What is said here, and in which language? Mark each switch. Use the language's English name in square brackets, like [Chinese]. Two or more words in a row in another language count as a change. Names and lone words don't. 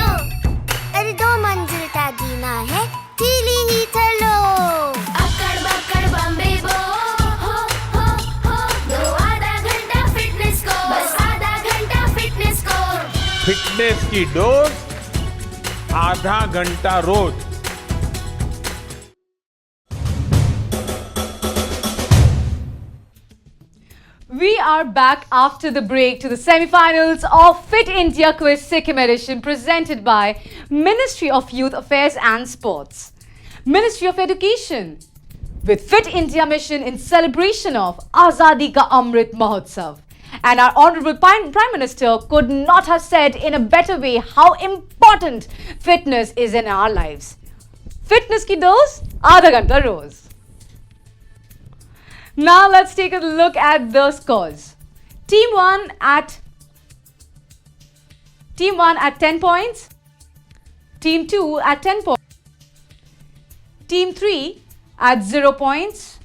[Hindi] अरे 2 मंजिल का जीना है ढीली ही चलो। अकड़ बकड़ बम्बे बो हो दो आधा घंटा फिटनेस को, बस आधा घंटा फिटनेस को। फिटनेस की डोज आधा घंटा रोज। [English] We are back after the break to the semi-finals of Fit India Quiz Sikkim edition presented by Ministry of Youth Affairs and Sports, Ministry of Education, with Fit India mission in celebration of Azadi ka Amrit Mahotsav. And our Honorable Prime Minister could not have said in a better way how important fitness is in our lives. [Hindi] फिटनेस की डोज, आधा घंटा रोज. [English] Now let's take a look at the scores. Team 1 at 10 points. Team 2 at 10 points. Team 3 at 0 points.